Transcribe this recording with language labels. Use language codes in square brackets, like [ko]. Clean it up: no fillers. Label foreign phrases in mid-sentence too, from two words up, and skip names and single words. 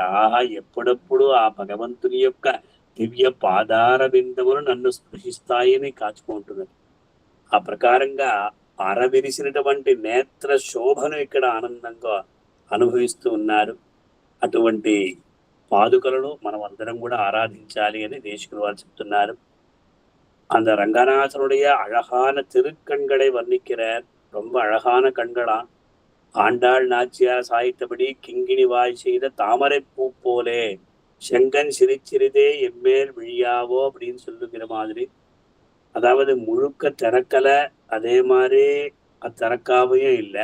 [te] ఆహా, ఎప్పుడప్పుడు ఆ భగవంతుని యొక్క దివ్య పాదార బిందములు నన్ను స్పృశిస్తాయని కాచుకుంటున్నది. ఆ ప్రకారంగా అరవిరిసినటువంటి నేత్ర శోభను ఇక్కడ ఆనందంగా అనుభవిస్తూ ఉన్నారు. అటువంటి పాదుకలను మనం అందరం కూడా ఆరాధించాలి అని దేశకులు వారు చెప్తున్నారు. [ta] அந்த ரங்கநாதனுடைய அழகான திருக்கண்களை வர்ணிக்கிறார். ரொம்ப அழகான கண்களா. ஆண்டாள் நாச்சியார் சாய்த்தபடி கிங்கிணி வாய் செய்த தாமரை பூ போலே செங்கன் சிரிச்சிறிதே எம்மேல் விழியாவோ அப்படின்னு சொல்லுகிற மாதிரி, அதாவது முழுக்க திறக்கலை, அதே மாதிரி திறக்காமையும் இல்லை.